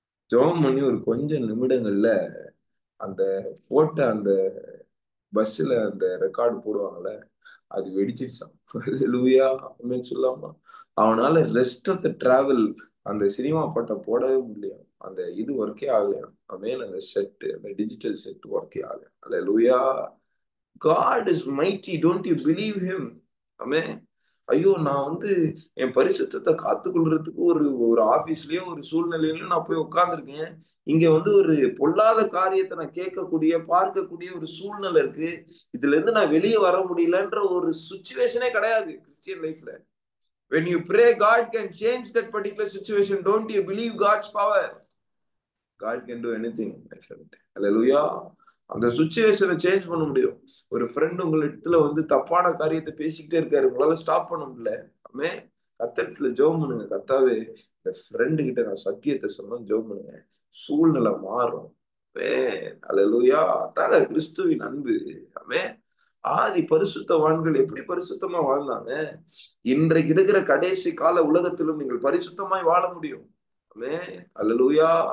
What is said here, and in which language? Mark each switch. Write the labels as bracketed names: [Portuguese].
[Tamil] ஜெபம் பண்ணி ஒரு கொஞ்ச நிமிடங்கள்ல அந்த போட்ட அந்த பஸ்ல அந்த ரெக்கார்டு போடுவாங்கல்ல, அது வெடிச்சிருச்சான். லூயா அப்படின்னு சொல்லாமா, அவனால ரெஸ்ட் ஆஃப் த டிராவல் அந்த சினிமா பாட்டை போடவே முடியலையா, அந்த இது ஒர்க்கே ஆகலையா, அவன் அந்த செட், அந்த டிஜிட்டல் செட் ஒர்க்கே ஆகலையா. அல்ல லூயா. [English] God is mighty, don't you believe him? [Tamil] ஆமென். ஐயோ, நான் வந்து என் பரிசுத்தத்தை காத்துக்கொள்றதுக்கு ஒரு ஒரு ஆபீஸ்லயோ ஒரு சூழ்நிலையிலயும் நான் போய் உட்கார்ந்துருக்கேன். இங்க வந்து ஒரு பொல்லாத காரியத்தை நான் கேட்கக்கூடிய பார்க்கக்கூடிய ஒரு சூழ்நிலை இருக்கு. இதுல இருந்து நான் வெளியே வர முடியலன்ற ஒரு சுச்சுவேஷனே கிடையாது கிறிஸ்டியன் லைஃப்ல. [English] When you pray, God can change that particular situation. Don't you believe God's power? God can do anything, my friend. [Tamil] Hallelujah. அந்த சுச்சுவேஷனை சேஞ்ச் பண்ண முடியும். ஒரு ஃப்ரெண்ட் உங்க இடத்துல வந்து தப்பான காரியத்தை பேசிக்கிட்டே இருக்காரு, உங்களால ஸ்டாப் பண்ண முடியல. ஆமே, கர்த்தரிடத்துல ஜெபம் பண்ணுங்க. கர்த்தாவே, இந்த ஃப்ரெண்டு கிட்ட நான் சத்தியத்தை சொன்னா ஜெபம் பண்ணுங்க, சூழ்நிலை மாறும். அல்லேலூயா. அதாங்க கிறிஸ்துவின் அன்பு. ஆமே. ஆதி பரிசுத்தவான்கள் எப்படி பரிசுத்தமா வாழ்ந்தாங்க, இன்றைக்கு இருக்கிற கடைசி கால உலகத்திலும் நீங்கள் பரிசுத்தமாய் வாழ முடியும். ஆமே. அல்லேலூயா.